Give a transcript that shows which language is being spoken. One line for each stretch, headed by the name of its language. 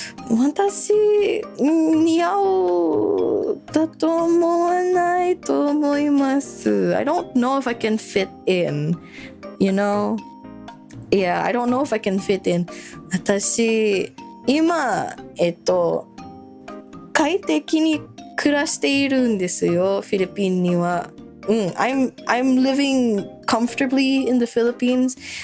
Japanese: 私、似合うだと思わないと思います。
English: I don't know if I can fit in, you know? Yeah, I don't know if I can fit in.
Japanese: 私、今、快適に暮らしているんですよ、フィリピンには。
English: I'm living comfortably in the Philippines.